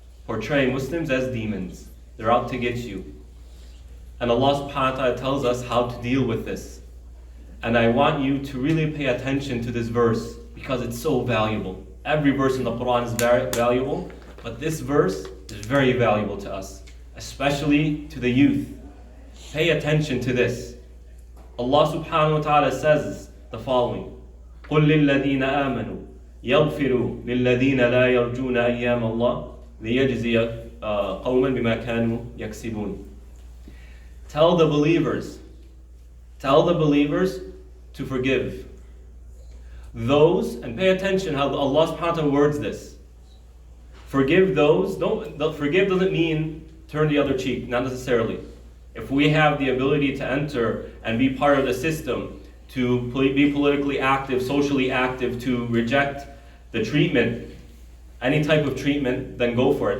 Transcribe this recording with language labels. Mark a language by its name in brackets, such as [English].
[English] Portraying Muslims as demons. They're out to get you. And Allah subhanahu wa ta'ala tells us how to deal with this. And I want you to really pay attention to this verse because it's so valuable. Every verse in the Quran is very valuable, but this verse is very valuable to us, especially to the youth. Pay attention to this. Allah subhanahu wa ta'ala says the following: [Arabic] قُلْ لِلَّذِينَ آمَنُوا يَغْفِرُوا لِلَّذِينَ لَا يَرْجُونَ أَيَّامَ اللَّهِ لِيَجْزِيَ قَوْمًا بِمَا كَانُوا يَكْسِبُونَ. [English] Tell the believers to forgive those, and pay attention how Allah subhanahu wa ta'ala words this. Forgive those. Forgive doesn't mean turn the other cheek, not necessarily. If we have the ability to enter and be part of the system, to be politically active, socially active, to reject the treatment, any type of treatment, then go for it.